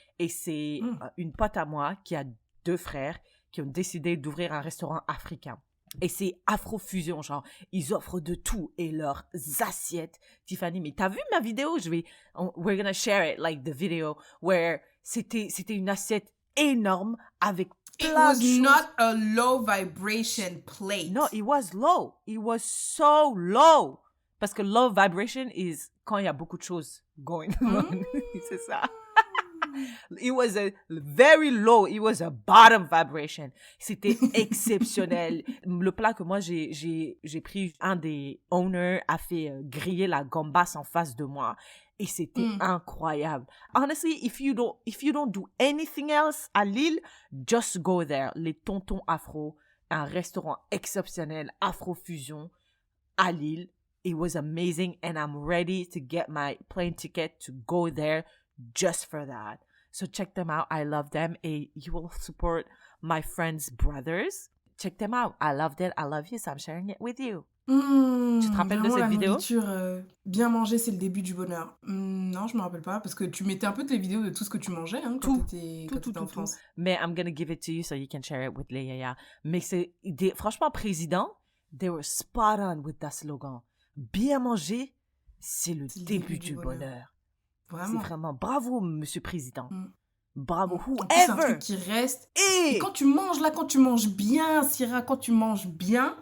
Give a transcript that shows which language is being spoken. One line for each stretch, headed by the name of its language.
French: Et c'est une pote à moi qui a 2 frères qui ont décidé d'ouvrir un restaurant africain. Et c'est Afrofusion, genre, ils offrent de tout. Et leurs assiettes, Tiffany, mais t'as vu ma vidéo?
English: We're gonna share it, like the video, where
French: c'était une assiette énorme avec plein de choses.
English: It was not a low vibration plate. No, it was low. It was so low.
French: Parce que
English: low vibration is
French: quand il y a beaucoup de choses
English: going on.
French: C'est ça.
English: It was a very low. It was a bottom vibration.
French: C'était exceptionnel. Le plat que moi j'ai pris, un des owners a fait griller la gambas en face de moi. Et c'était incroyable.
English: Honestly, if you don't do anything else à Lille, just go there.
French: Les Tontons Afro, un restaurant exceptionnel, Afrofusion à Lille.
English: It was amazing and I'm ready to get my plane ticket to go there just for that. So check them out. I love them. And you will support my friends' brothers. Check them out. I loved it. I love you. So I'm sharing it with you.
French: Tu te rappelles de cette vidéo? La nourriture, bien manger, c'est le début du bonheur. Non, je me rappelle pas, parce que tu mettais un peu tes vidéos de tout ce que tu mangeais quand t'étais en France.
English: Mais I'm gonna give it to you so you can share it with Léa.
French: Mais franchement, président,
English: they were spot on with that slogan.
French: Bien manger, c'est le début du bonheur. Vraiment. C'est vraiment bravo, monsieur président.
English: Bravo, whoever.
French: C'est un truc qui reste. Et quand tu manges là, quand tu manges bien, Syrah, quand tu manges bien,